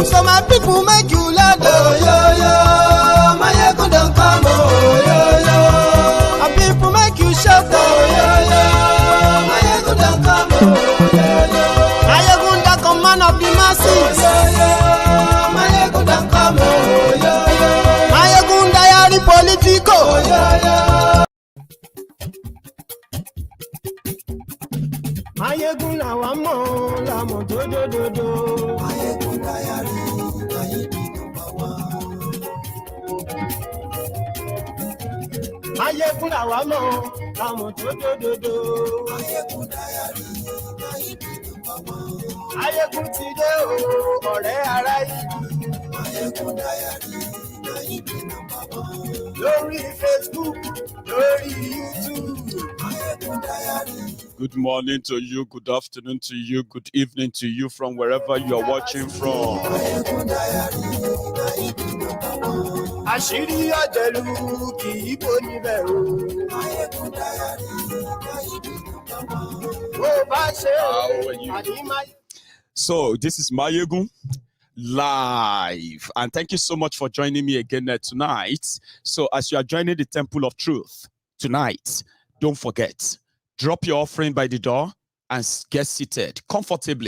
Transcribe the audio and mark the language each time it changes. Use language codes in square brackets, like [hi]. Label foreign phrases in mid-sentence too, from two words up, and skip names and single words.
[en] So my people make you loud, oh, yo, yo. Maiyegun don't come, oh, yo, yo. My people make you shout, oh, yo, yo. Maiyegun don't come, oh, yo, yo. Maiyegun don't come, man of the masses, oh, yo, yo. Maiyegun don't come, oh, yo, yo. Maiyegun Diary Politico, oh, yo, yo. [yo] Maiyegun la wa mo, la mo do do do do. [en] Maiyegun Diary, Maiyegun number one. [yo] Maiyegun la wa mo, la mo do do do do. [en] Maiyegun Diary, Maiyegun number one. [yo] Maiyegun ti dé o, ọ̀rẹ́ ará ìlú. [en] Maiyegun Diary, Maiyegun number one. [yo] Lórí Facebook, lórí YouTube. [en] Maiyegun Diary. Good morning to you, good afternoon to you, good evening to you from wherever you are watching from. [yo] Àṣírí ọ̀jẹ̀lú kì í bò níbẹ̀ o. Bó bá ṣe àdìmáyé. [en] So this is Maiyegun live, and thank you so much for joining me again tonight. So as you are joining the Temple of Truth tonight, don't forget, drop your offering by the door and get seated comfortably.